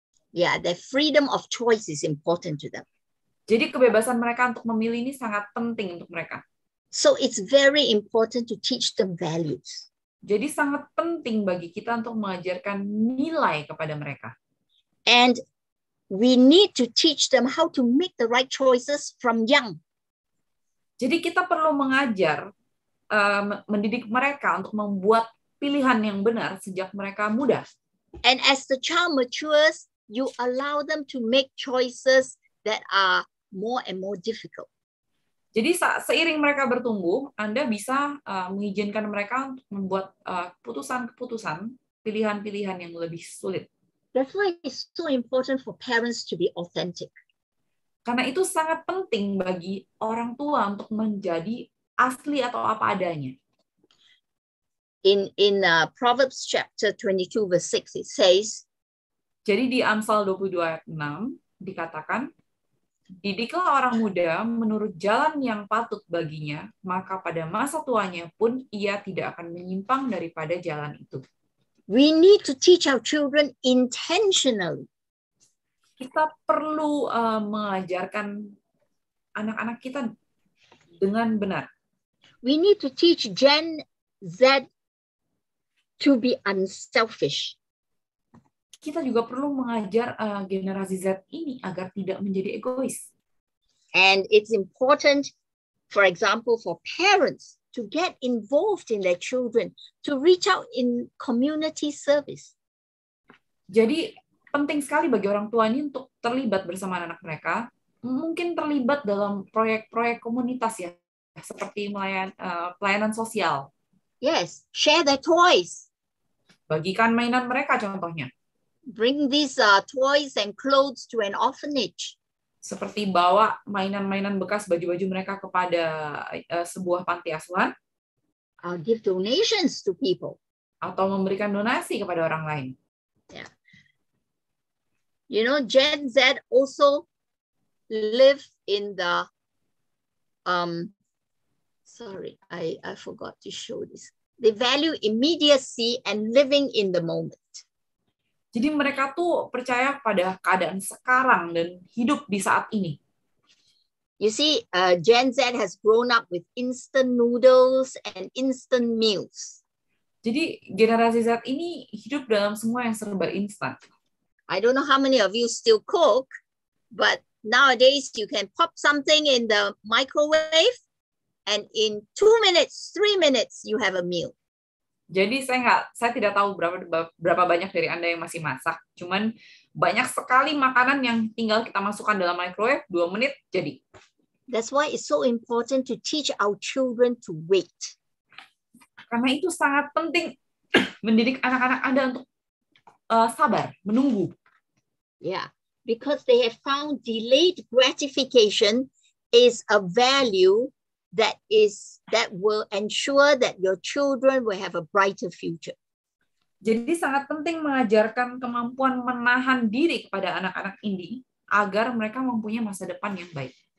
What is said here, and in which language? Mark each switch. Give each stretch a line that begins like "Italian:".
English: Yeah, the freedom of choice is important to them.
Indonesian: Jadi kebebasan mereka untuk memilih ini sangat penting untuk mereka.
English: So it's very important to teach them values.
Indonesian: Jadi sangat penting bagi kita untuk mengajarkan nilai kepada mereka.
English: And we need to teach them how to make the right choices from young.
Indonesian: Jadi kita perlu mengajar, mendidik mereka untuk membuat pilihan yang benar sejak mereka muda.
English: And as the child matures, you allow them to make choices that are more and more difficult.
Indonesian: Jadi seiring mereka bertumbuh, Anda bisa mengizinkan mereka untuk membuat keputusan-keputusan, pilihan-pilihan yang lebih sulit.
English: That's why it's so important for parents to be authentic.
Indonesian: Karena itu sangat penting bagi orang tua untuk menjadi asli atau apa adanya.
English: In Proverbs chapter 22 verse 6 it says,
Indonesian: jadi di Amsal 22 ayat 6 dikatakan, didiklah orang muda menurut jalan yang patut baginya, maka pada masa tuanya pun ia tidak akan menyimpang daripada jalan itu.
English: We need to teach our children intentionally.
Indonesian: Kita perlu mengajarkan anak-anak kita dengan benar.
English: We need to teach Gen Z to be unselfish.
Indonesian: Kita juga perlu mengajar generasi Z ini agar tidak menjadi egois.
English: And it's important, for example, for parents to get involved in their children, to reach out in community service.
Indonesian: Jadi penting sekali bagi orang tua ini untuk terlibat bersama anak mereka, mungkin terlibat dalam proyek-proyek komunitas ya, seperti pelayanan sosial.
English: Yes, share their toys.
Indonesian: Bagikan mainan mereka contohnya.
English: Bring these toys and clothes to an orphanage.
Indonesian: Seperti bawa mainan-mainan bekas, baju-baju mereka kepada sebuah panti asuhan.
English: Give donations to people.
Indonesian: Atau memberikan donasi kepada orang lain. Yeah.
English: You know, Gen Z also live in the, sorry, I forgot to show this. They value immediacy and living in the moment.
Indonesian: Jadi mereka tuh percaya pada keadaan sekarang dan hidup di saat ini.
English: You see, Gen Z has grown up with instant noodles and instant meals.
Indonesian: Jadi generasi Z ini hidup dalam semua yang serba instan.
English: I don't know how many of you still cook, but nowadays you can pop something in the microwave and in 2 minutes, 3 minutes, you have a meal.
Indonesian: Jadi saya tidak tahu berapa banyak dari Anda yang masih masak. Cuman banyak sekali makanan yang tinggal kita masukkan dalam microwave, 2 menit jadi.
English: That's why it's so important to teach our children to wait.
Indonesian: Karena itu sangat penting mendidik anak-anak Anda untuk sabar, menunggu.
English: Yeah, because they have found delayed gratification is a value that will ensure that your children will have a brighter future.
Indonesian: Jadi sangat penting mengajarkan kemampuan menahan diri kepada anak-anak ini agar mereka mempunyai masa depan yang baik.